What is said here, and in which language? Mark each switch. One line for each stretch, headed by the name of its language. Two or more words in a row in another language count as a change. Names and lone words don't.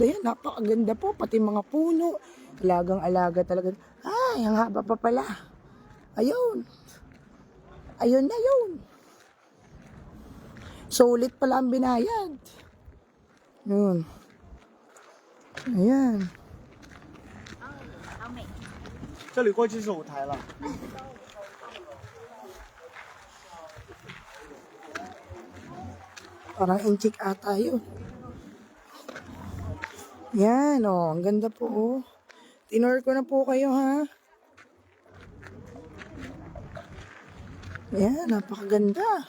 Filipino: Ayan, napakaganda po. Pati mga puno. Alagang-alaga talaga. Ay, ang haba pa pala. Ayun. Ayun na yun. Sulit pala ang binayad. Yun. Ayan.
Chinese: 这里过去是舞台了。
Filipino: Parang inchik ata yun. Yan, oh. Ang ganda po, oh. Tinor ko na po kayo, ha? Yan, napakaganda.